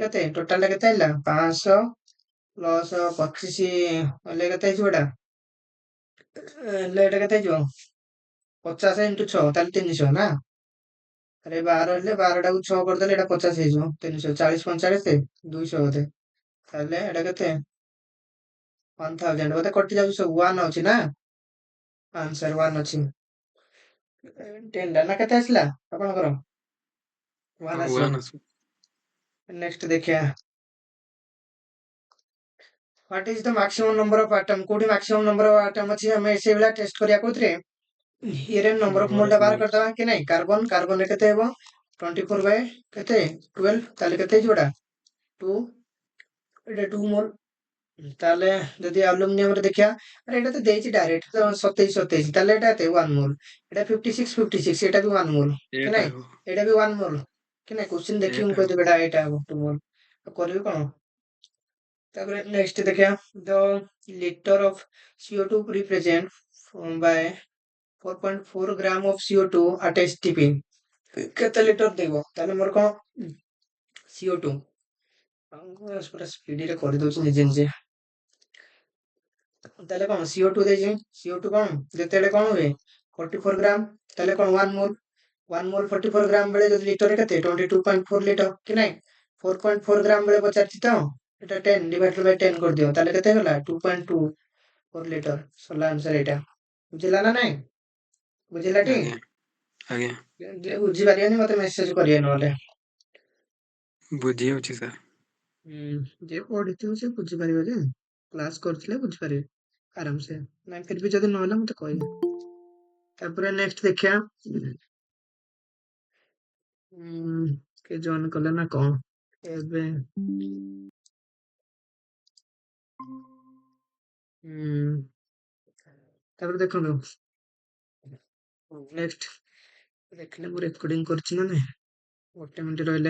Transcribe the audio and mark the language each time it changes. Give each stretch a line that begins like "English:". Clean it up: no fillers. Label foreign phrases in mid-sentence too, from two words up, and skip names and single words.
Odia: କେତେ ଟୋଟାଲ ଟା କେତେ ହେଲା 500 ପ୍ଲସ 25 ହେଲେ କେତେ ହେଇଯିବ ଏଟା ହେଲେ ଏଟା କେତେ ହେଇଯିବ 50 ଇଣ୍ଟୁ 6 ତାହେଲେ 300 ନା ଆରେ 12 ହେଲେ 12ଟାକୁ 6 କରିଦେଲେ ଏଟା 50 ହେଇଯିବ 300 40 45 200 ବୋଧେ ତାହେଲେ ଏଟା କେତେ 1000 ବୋଧେ କଟି ଯାଉଛି ସବୁ 1 ଅଛି ନା ଆନ୍ସର 1 ଅଛି 10 ଟା ନା କେତେ ଆସିଲା ଆପଣଙ୍କର 1 ଆସିବ 1 ଆସିବ। ନେକ୍ସଟ ଦେଖିବା
English: What is the maximum number of atom?
Odia: କୋଉଠି
English: maximum number of atom
Odia: ଅଛି ଆମେ ସେଇଭଳିଆ ଟେଷ୍ଟ କରିବା କୋଉଥିରେ ଇଏରେ
English: number of mole
Odia: ଟା ବାହାର କରିଦବା କି ନାଇଁ କାର୍ବନ ରେ କେତେ ହେବ 24 ବାଇ କେତେ 12 ତାହେଲେ କେତେ ହେଇଯିବ ଏଟା 2 ଏଟା 2 ମୋଲ ତାହେଲେ ଯଦି ଆଲୁମିନିୟମ ରେ ଦେଖିବା ଆରେ ଏଟା ତ ଦେଇଛି ଡାଇରେକ୍ଟ ତ 27 ତାହେଲେ ଏଟା ଏତେ 1 ମୋଲ ଏଟା 56 ଏଟା ବି 1 ମୋଲ କି ଏଟା ନାଇଁ ଏଟା ବି 1 ମୋଲ କି ନାଇଁ କ୍ୱେଶ୍ଚିନ୍ ଦେଖିକି ମୁଁ ଏଟା କହିଦେବି ଏଟା ହବ 2 ମୋଲ କରିବି କଣ ତାପରେ ନେକ୍ସଟ ଦେଖିବା
English: the liter of CO2 represent by 4.4 gram of CO2 at STP
Odia: କେତେ ଲିଟର ଦେବ ତାହେଲେ ମୋର କଣ CO2 ପୁରା ସ୍ପିଡରେ କରିଦଉଛି ନିଜେ ନିଜେ ତାହେଲେ କଣ CO2 ଦେଇଛି CO2 କଣ ଯେତେବେଳେ କଣ ହୁଏ 44 ଗ୍ରାମ ତାହେଲେ କଣ 1 ମୋଲ 1 ମୋଲ 44 ଗ୍ରାମ ବେଳେ ଯଦି ଲିଟରରେ କେତେ 22.4 ଲିଟର କି ନାଇଁ 4.4 ଗ୍ରାମ ବେଳେ ପଚାରିଛି ତ এটা 10
English: divided by
Odia: 10 କରିଦିଅ ତାହେଲେ କେତେ ହେଲା 2.2 4 ଲିଟର ସରିଲା ଆନ୍ସର ଏଇଟା ବୁଝିଲା ନା ନାଇଁ ବୁଝିଲା ଟି ଆଜ୍ଞା ଆଜ୍ଞା ବୁଝିପାରିବନି ମତେ ମେସେଜ କରିବେ ନହେଲେ ବୁଝି ହଉଛି ସାର୍। ଯିଏ ପଢିଥିବ ସେ ବୁଝିପାରିବ ଯେ କ୍ଲାସ କରିଥିଲେ ବୁଝିପାରିବେ ଆରାମସେ ନାଇଁ
Hindi: फिर भी
Odia: ଯଦି ନହେଲା ମତେ କହିବେ ତାପରେ ନେକ୍ସଟ ଦେଖିବା କିଏ ଜଏନ କଲେ ନା କଣ ଏବେ ତାପରେ ଦେଖନ୍ତୁ ନେକ୍ସଟ ଦେଖିଲେ ମୁଁ ରେକର୍ଡିଂ କରିଛି ନା ନାଇଁ, ଗୋଟେ ମିନିଟ୍ ରହିଲେ।